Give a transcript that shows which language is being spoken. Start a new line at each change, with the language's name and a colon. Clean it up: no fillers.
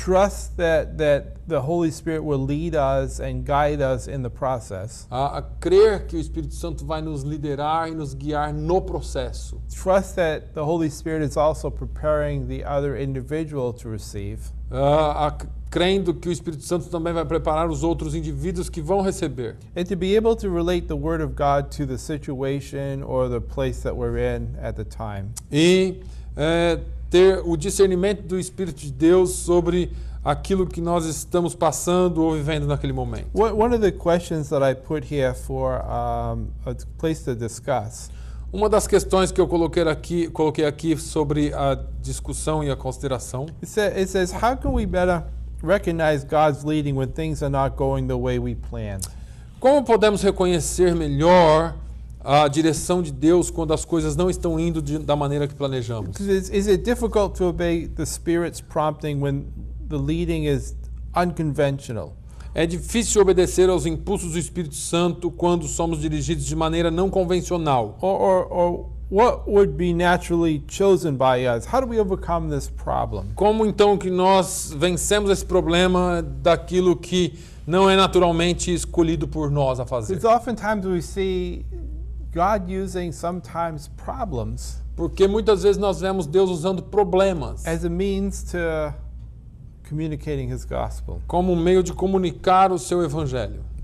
English: Trust that the Holy Spirit will lead us and guide us in the process.
Portuguese: A crer que o Espírito Santo vai nos liderar e nos guiar no processo.
English: Trust that the Holy Spirit is also preparing the other individual to receive.
Portuguese: Crendo que o Espírito Santo também vai preparar os outros indivíduos que vão receber.
English: And to be able to relate the Word of God to the situation or the place that we're in at the time.
Portuguese: E ter o discernimento do Espírito de Deus sobre aquilo que nós estamos passando ou vivendo naquele momento.
English: One of the questions that I put here for a place to discuss
Portuguese: Uma das questões que eu coloquei aqui sobre a discussão e a consideração,
English: it says, how can we better recognize God's leading when things are not going the way we planned?
Portuguese: como podemos reconhecer melhor a direção de Deus quando as coisas não estão indo da maneira que planejamos?
English: Is it difficult to obey the Spirit's prompting when the leading is unconventional?
Portuguese: É difícil obedecer aos impulsos do Espírito Santo quando somos dirigidos de maneira não convencional.
English: Or what would be naturally chosen by us? How do we overcome this problem?
Portuguese: Como então que nós vencemos esse problema daquilo que não é naturalmente escolhido por nós a fazer?
English: Because oftentimes we see God using sometimes problems
Portuguese: Porque muitas vezes nós vemos Deus usando problemas
English: as a means to communicating His gospel.
Portuguese: como um meio de comunicar o seu evangelho.